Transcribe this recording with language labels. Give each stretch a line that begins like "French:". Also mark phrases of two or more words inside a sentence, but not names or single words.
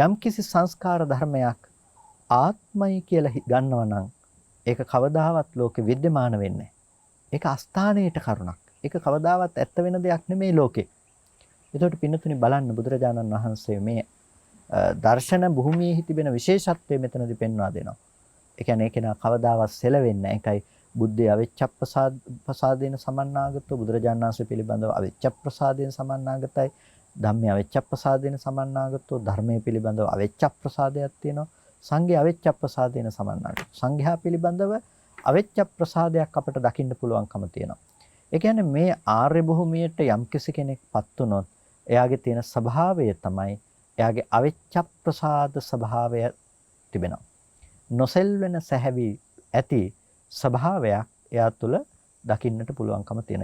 Sinhala: යම් කිසි සංස්කාර ධර්මයක් ආත්මයි කියලා ගන්නවා නම් ඒක කවදාවත් ලෝකේ विद्यमान වෙන්නේ නැහැ. ඒක අස්ථානයේට කරුණක්. ඒක කවදාවත් ඇත්ත වෙන දෙයක් නෙමෙයි ලෝකේ. එතකොට පින්නතුනි බලන්න බුදුරජාණන් වහන්සේ මේ දර්ශන භූමියේ තිබෙන විශේෂත්වය මෙතනදී පෙන්වා දෙනවා. ඒ කියන්නේ ඒක නා කවදාවත් සෙලවෙන්නේ නැහැ. ඒකයි බුද්ධය
Pali: අවිච්ඡප්පසාදේන සමන්නාගතෝ
Sinhala: බුදුරජාණන් වහන්සේ පිළිබඳව අවිච්ඡප්පසාදේන සමන්නාගතයි.
Pali: ධම්මේ අවිච්ඡප්පසාදේන සමන්නාගතෝ
Sinhala: ධර්මයේ පිළිබඳව අවිච්ඡප්පසාදයක් තියෙනවා.
Pali: සංඝේ අවිච්ඡප්පසාදේන සමන්නාගතෝ.
Sinhala: සංඝයා පිළිබඳව අවිච්ඡප්පසාදයක් අපට දකින්න පුළුවන්කම තියෙනවා. ඒ කියන්නේ මේ ආර්ය භූමියට යම්කිසි කෙනෙක්පත් වුණොත් එයාගේ තියෙන ස්වභාවය තමයි එයාගේ අවිච්ඡප්පසාද ස්වභාවය තිබෙනවා. නොසෙල්වෙන සැහැවි ඇති ස්වභාවයක් එයා තුළ දකින්නට පුළුවන්කම තියෙනවා.